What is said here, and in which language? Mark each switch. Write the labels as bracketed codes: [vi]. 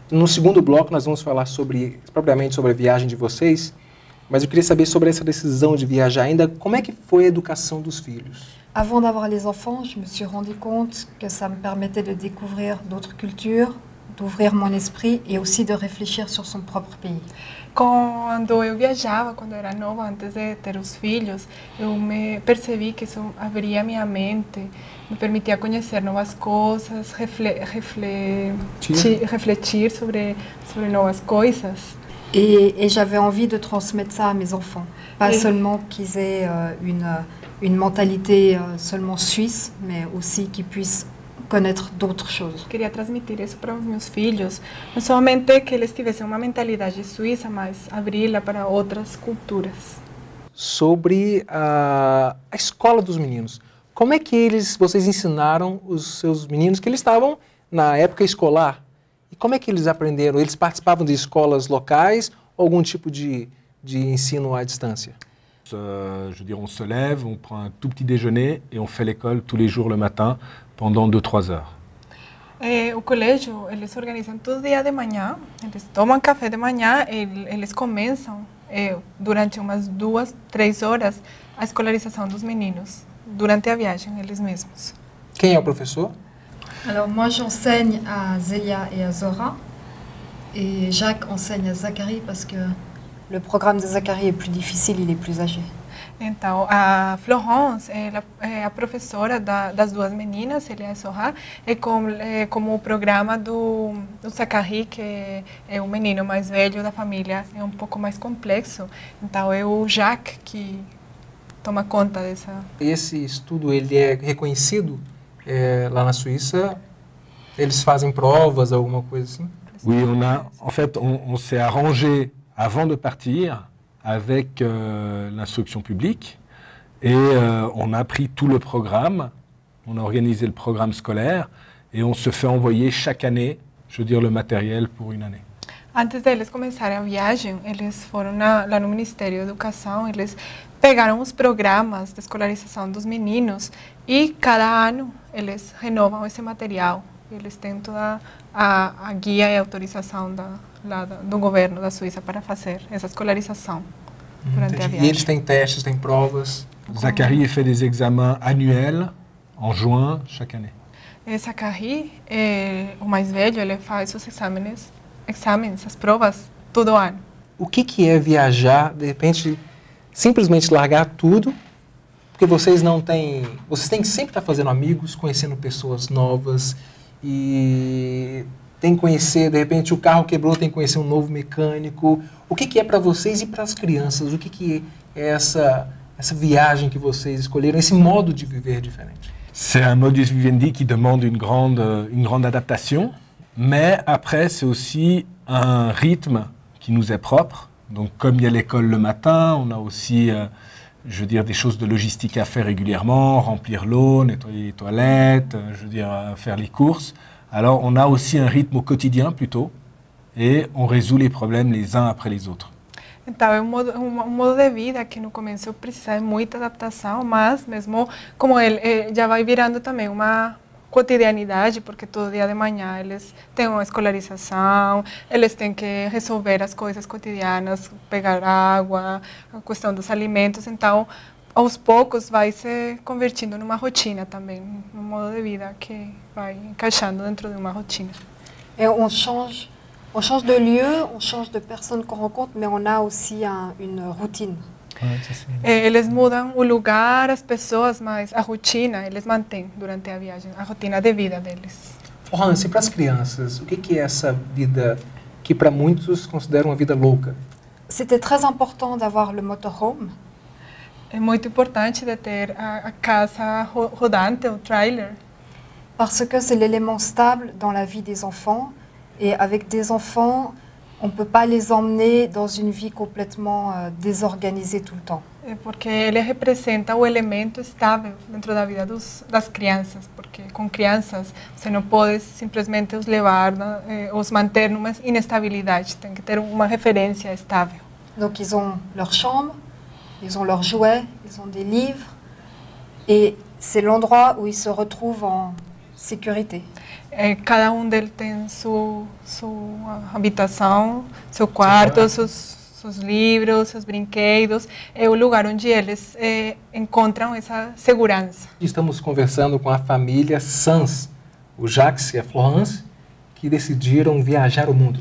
[pt] No segundo bloco nós vamos falar propriamente sobre a viagem de vocês, mas eu queria saber sobre essa decisão de viajar ainda, como é que foi a educação dos filhos? [fr] Avant d'avoir les enfants, je me suis rendu compte que ça me permettait de découvrir d'autres cultures, d'ouvrir mon esprit et aussi de réfléchir sur son propre pays. [pt] Quando eu viajava, quando eu era nova, antes de ter os filhos, eu me percebi que isso abria minha mente, me permitia conhecer novas coisas, refletir sobre novas coisas. [fr] Et j'avais envie de transmettre ça à mes enfants. Pas seulement qu'ils aient une mentalité seulement suisse, mais aussi qu'ils puissent connaître d'autres choses. [pt] Queria transmitir isso para os meus filhos, não somente que eles tivessem uma mentalidade suíça, mas abri-la para outras culturas. Sobre a escola dos meninos. Como é que vocês ensinaram os seus meninos que eles estavam na época escolar? E como é que eles aprenderam? Eles participavam de escolas locais ou algum tipo de ensino à distância? [fr] Je veux dire, on se lève, on prend un tout petit déjeuner et on fait l'école tous les jours le matin pendant 2-3 heures. [pt] O colégio, eles organizam todo dia de manhã, eles tomam café de manhã e eles começam durante umas 2-3 horas a escolarização dos meninos, durante a viagem, eles mesmos. Quem é o professor? [fr] Alors moi j'enseigne à Zélia et à Zora, et Jacques enseigne à Zachary parce que le programme de Zachary est plus difficile, il est plus âgé. [pt] Então, a Florence é a professora das duas meninas, Zélia e Zora, como o programa do Zachary, que é o menino mais velho da família, é um pouco mais complexo. Então, é o Jacques que toma conta dessa... Esse estudo, ele é reconhecido lá na Suíça? Eles fazem provas, alguma coisa assim? [fr] Oui, en fait, on s'est arrangé avant de partir avec l'instruction publique et on a pris tout le programme, on a organisé le programme scolaire et on se fait envoyer chaque année, je veux dire, le matériel pour une année. [pt] Antes deles começarem a viagem, eles foram lá no Ministério da Educação, eles pegaram os programas de escolarização dos meninos e cada ano eles renovam esse material. Eles têm toda a guia e autorização do governo da Suíça para fazer essa escolarização durante a viagem. E eles têm testes, têm provas? [fr] Zachary fait des examens annuels en juin chaque année. [pt] Zachary, o mais velho, ele faz os exames, as provas, todo ano. O que é viajar, de repente, simplesmente largar tudo, porque vocês têm que sempre estar fazendo amigos, conhecendo pessoas novas e tem que conhecer, de repente o carro quebrou, tem que conhecer um novo mecânico. O que é para vocês e para as crianças? O que é essa viagem que vocês escolheram, esse modo de viver diferente? [fr] C'est un modus vivendi qui demande une grande adaptation, mais après c'est aussi un rythme qui nous est propre. Donc comme il y a l'école le matin, on a aussi je veux dire, des choses de logistique à faire régulièrement, remplir l'eau, nettoyer les toilettes, je veux dire, faire les courses. Alors on a aussi un rythme au quotidien plutôt, et on résout les problèmes les uns après les autres. [pt] Então, é um modo de vida que no começo precisa de muita adaptação, mas mesmo como ele já vai virando também uma cotidianidade, porque todo dia de manhã eles têm uma escolarização, eles têm que resolver as coisas cotidianas, pegar água, a questão dos alimentos, então aos poucos vai se convertindo numa rotina também, num modo de vida que vai encaixando dentro de uma rotina. [fr] Et on change de lieu, on change de personnes qu'on rencontre, mais on a aussi une routine. [pt] Eles mudam o lugar, as pessoas, mas a rotina eles mantêm durante a viagem, a rotina de vida deles. Florence, e para as crianças, o que é essa vida que para muitos consideram uma vida louca? [fr] C'était très important d'avoir le motorhome. [pt] É muito importante de ter a casa rodante, o trailer. [fr] Parce que c'est l'élément stable dans la vie des enfants. Et avec des enfants, on ne peut pas les emmener dans une vie complètement désorganisée tout le temps. [pt] Porque ele representa o elemento estável dentro da vida das crianças, porque com crianças você não pode simplesmente os levar, os manter numa inestabilidade, tem que ter uma referência estável. [fr] Donc ils ont leur chambre, ils ont leurs jouets, ils ont des livres, et c'est l'endroit où ils se retrouvent en sécurité. [pt] Cada deles tem sua habitação, seu quarto, seus livros, seus brinquedos, é o lugar onde eles encontram essa segurança. Estamos conversando com a família Sanz, o Jacques e a Florence, que decidiram viajar o mundo.